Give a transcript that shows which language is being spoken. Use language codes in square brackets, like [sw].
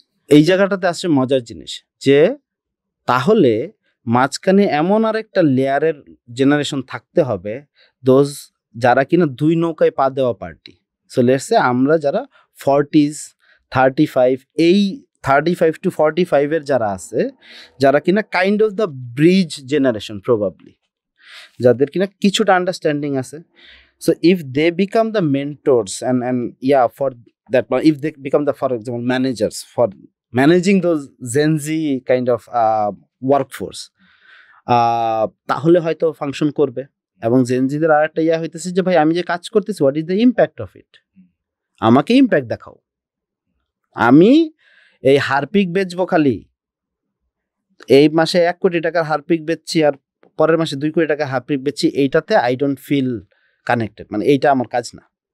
[bn] এই জায়গাটাতে আসছে মজার জিনিস যে তাহলে মাঝখানে এমন আরেকটা লেয়ারের জেনারেশন থাকতে হবে দোজ যারা কিনা দুই নৌকায় পা দেওয়া পার্টি। সো লেটস সে আমরা যারা 40s 35 এই 35 to 45 এর যারা আছে, যারা কিনা kind of the bridge generation probably, যাদের কিনা কিছুটা আন্ডারস্ট্যান্ডিং আছে। [en] So if they become the mentors and yeah, for that one, if they become the, for example, managers for managing those Gen Z kind of workforce, [bn] তাহলে হয়তো function করবে। এবং Gen Zদের আর একটা ইয়া হইতেছে যে ভাই আমি যে কাজ করতেছি, [en] what is the impact of it, [bn] আমাকে ইম্প্যাক্ট দেখাও। আমি এই হারপিক বেচবো খালি, এই মাসে 1 কোটি টাকার হারপিক বেচছি আর পরের মাসে 2 কোটি টাকা হারপিক বেচছি, এইটাতে [en] I don't feel connected, [bn] মানে এইটা আমার কাজ না।